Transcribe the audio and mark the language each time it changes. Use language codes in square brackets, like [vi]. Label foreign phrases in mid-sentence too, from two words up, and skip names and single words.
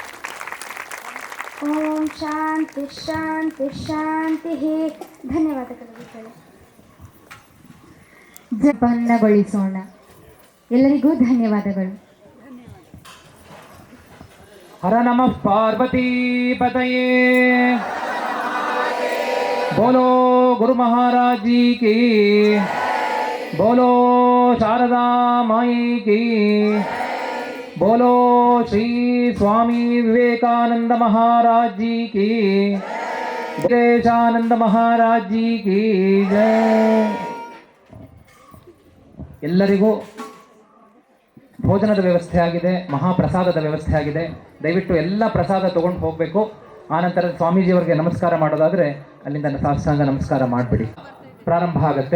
[sa] ಓಂ ಶಾಂತಿ ಶಾಂತಿ ಶಾಂತಿ. [kn] ಧನ್ಯವಾದಗಳು. ಜಪನ್ನಗೊಳಿಸೋಣ. ಎಲ್ಲರಿಗೂ ಧನ್ಯವಾದಗಳು. [sa] ಹರ ನಮಃ ಪಾರ್ವತಿ ಪತಯೇ. [hi] बोलो गुरु महाराज जी की, बोलो शारदा माई की, बोलो श्री स्वामी विवेकानंद महाराज जी की, विवेकानंद महाराज जी की जय. [kn] ಎಲ್ಲರಿಗೂ ಭೋಜನದ ವ್ಯವಸ್ಥೆ ಆಗಿದೆ, ಮಹಾಪ್ರಸಾದದ ವ್ಯವಸ್ಥೆ ಆಗಿದೆ. ದಯವಿಟ್ಟು ಎಲ್ಲ ಪ್ರಸಾದ ತಗೊಂಡು ಹೋಗಬೇಕು. ಆನಂತರ ಸ್ವಾಮೀಜಿಯವರಿಗೆ ನಮಸ್ಕಾರ ಮಾಡೋದಾದರೆ ಅಲ್ಲಿಂದ ಸಾಷ್ಟಾಂಗ ನಮಸ್ಕಾರ ಮಾಡಿಬಿಡಿ. ಪ್ರಾರಂಭ ಆಗುತ್ತೆ.